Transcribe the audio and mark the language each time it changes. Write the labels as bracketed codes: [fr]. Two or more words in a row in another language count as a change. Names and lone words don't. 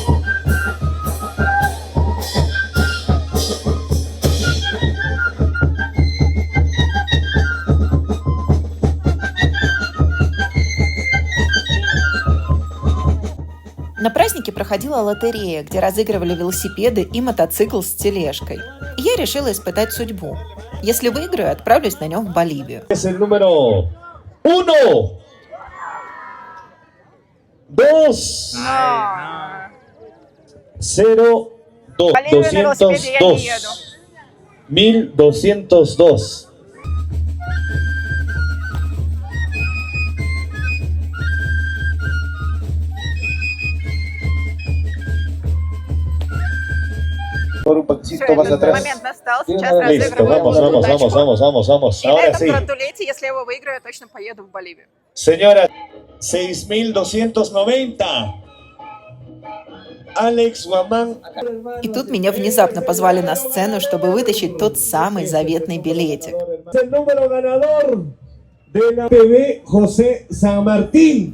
[ru] На празднике проходила лотерея, где разыгрывали велосипеды и мотоцикл с тележкой. И я решила испытать судьбу. Если выиграю, отправлюсь на нем в Боливию. [es] Es el número 1, 2, 0, 2, [ru] Боливию на велосипеде я не еду. [es] 1202. Por un poquito [ru] Все, [es] más [ru] этот [es] atrás. [ru] момент настал. Сейчас [es] Listo, [ru] разыгрываю удачку. [es] vamos. [ru] И на [es] Ahora [ru] этом [es] sí. [ru] гратулете, если я его выиграю, я точно поеду в Боливию. [es] Señora, 6290. Alex Guamán. [ru] И тут меня внезапно позвали на сцену, чтобы вытащить тот самый заветный билетик. [es] El número ganador de la TV José San Martín.